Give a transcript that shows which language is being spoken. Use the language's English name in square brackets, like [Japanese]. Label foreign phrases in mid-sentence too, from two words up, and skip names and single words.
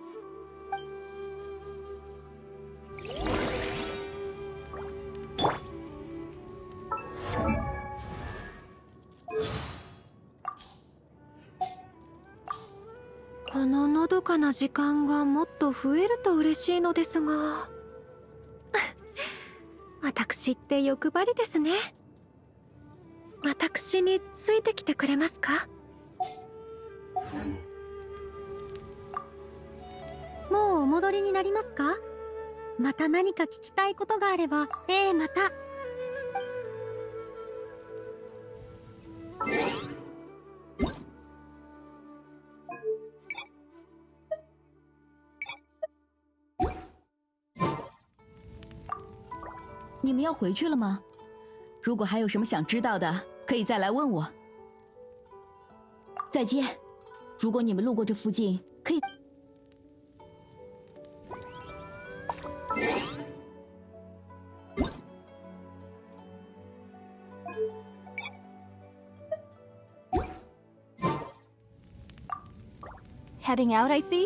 [Japanese] こののどかな時間がもっと増えると嬉しいのですが私って欲張りですね。私についてきてくれますか？もうお戻りになりますか？また何か聞きたいことがあれば、また。 [Chinese] 你们要回去了吗？如果还有什么想知道的，可以再来问我。再见。如果你们路过这附近，可以。 [English] Heading out, I see?